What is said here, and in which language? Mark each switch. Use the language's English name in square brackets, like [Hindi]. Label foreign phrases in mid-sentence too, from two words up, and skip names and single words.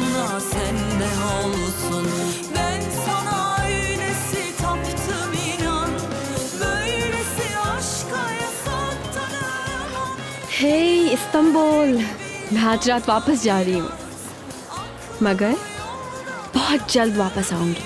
[Turkish] sen de olsun. Ben sana öylesi taptım inan, böylesi aşka yasak tanımam. [Hindi] हे इस्तांबुल, मैं आज रात वापस जा रही हूँ, मगर बहुत जल्द वापस आऊंगी।